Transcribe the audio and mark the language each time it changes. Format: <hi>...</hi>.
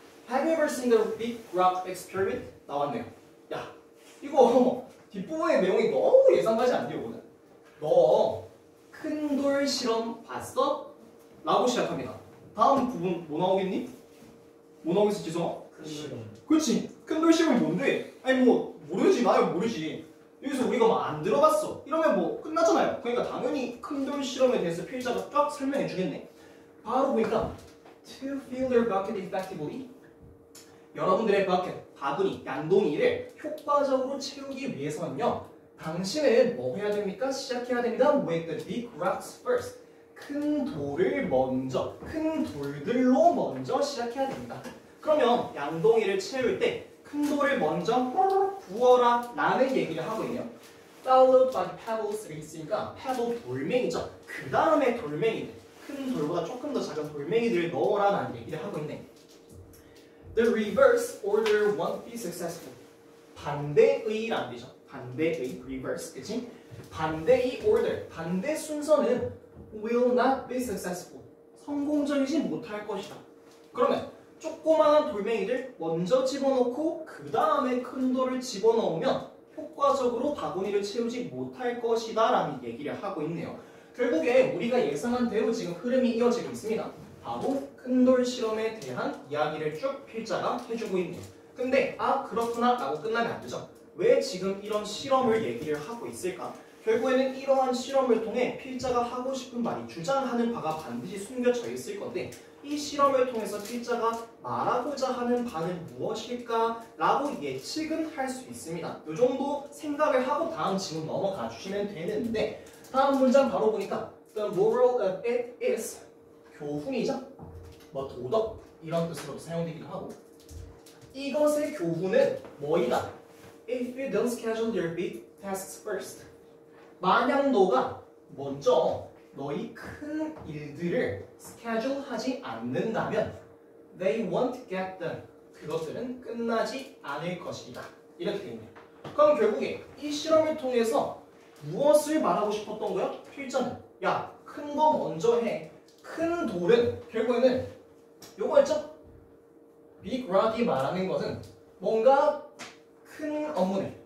<en>Have you ever seen the big rock experiment?</en> <ko>나왔네요. 야, 이거 뒷부분의 내용이 너무 예상가지 않네요, 오늘. 너 큰 돌 실험 봤어? 라고 시작합니다. 다음 부분 뭐 나오겠니? 뭐 나오겠어, 지성아? 그렇지. 큰 돌 실험이 뭔데? 아니 뭐 모르지, 나요 모르지. 여기서 우리가 막 안 들어봤어. 이러면 뭐 끝나잖아요. 그러니까 당연히 큰 돌 실험에 대해서 필자가 쫙 설명해 주겠네. 바로 보니까</ko> <en>to fill their bucket effectively.</en> <ko>여러분들의 버켓, 바구니, 양동이를 효과적으로 채우기 위해서는요. 당신은 뭐 해야 됩니까? 시작해야 됩니다.</ko> <en>With the big rocks first.</en> <ko>큰 돌을 먼저, 큰 돌들로 먼저 시작해야 됩니다. 그러면 양동이를 채울 때 큰 돌을 먼저 부어라 라는 얘기를 하고 있네요.</ko> <en>Followed by pebbles</en> <ko>가 있으니까 pebble 돌멩이죠. 그 다음에 돌멩이들, 큰 돌보다 조금 더 작은 돌멩이들을 넣어라 라는 얘기를 하고 있네.</ko> <en>The reverse order won't be successful.</en> <ko>반대의란 뜻이죠. 반대의</ko> <en>reverse,</en> <ko>그치? 반대의</ko> <en>order,</en> <ko>반대 순서는</ko> <en>will not be successful.</en> <ko>성공적이지 못할 것이다. 그러면 조그마한 돌멩이를 먼저 집어넣고 그 다음에 큰 돌을 집어넣으면 효과적으로 바구니를 채우지 못할 것이다 라는 얘기를 하고 있네요. 결국에 우리가 예상한 대로 지금 흐름이 이어지고 있습니다. 바로 큰 돌 실험에 대한 이야기를 쭉 필자가 해주고 있네요. 근데 그렇구나 라고 끝나면 안 되죠. 왜 지금 이런 실험을 얘기를 하고 있을까? 결국에는 이러한 실험을 통해 필자가 하고 싶은 말이 주장하는 바가 반드시 숨겨져 있을 건데 이 실험을 통해서 필자가 말하고자 하는 바는 무엇일까? 라고 예측은 할 수 있습니다. 이 정도 생각을 하고 다음 질문 넘어가 주시면 되는데 다음 문장 바로 보니까</ko> <en>The moral of it is</en> <ko>교훈이죠? 뭐 도덕 이런 뜻으로도 사용되기도 하고 이것의 교훈은 뭐이다?</ko> <en>If you don't schedule your big tasks first</en> <ko>만약 너가 먼저 너희 큰 일들을 스케줄하지 않는다면</ko> <en>they won't get done.</en> <ko>그것들은 끝나지 않을 것이다. 이렇게 되어 있네요. 그럼 결국에 이 실험을 통해서 무엇을 말하고 싶었던 거야? 필자는 야, 큰 거 먼저 해. 큰 돌은 결국에는 요거였죠? big rock이 말하는 것은 뭔가 큰 업무네.</ko>